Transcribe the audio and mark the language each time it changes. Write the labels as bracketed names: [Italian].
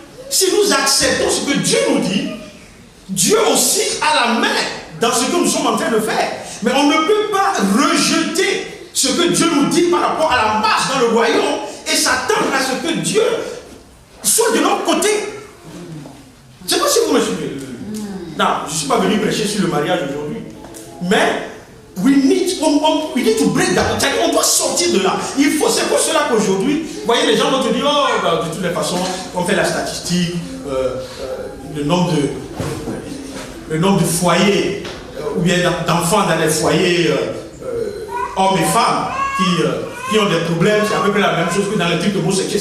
[French] Si nous acceptons ce que Dieu nous dit, Dieu aussi a la main dans ce que nous sommes en train de faire. Mais on ne peut pas rejeter ce que Dieu nous dit par rapport à la marche dans le royaume et s'attendre à ce que Dieu soit de notre côté. Je ne sais pas si vous me suivez. Non, je ne suis pas venu prêcher sur le mariage aujourd'hui. Mais [English] we need to break that. [French] On doit sortir de là. C'est pour cela qu'aujourd'hui, vous voyez, les gens vont te dire, oh, de toutes les façons, on fait la statistique, le nombre de foyers, ou bien d'enfants dans les foyers, hommes et femmes, qui ont des problèmes, c'est à peu près la même chose que dans les trucs homosexuels.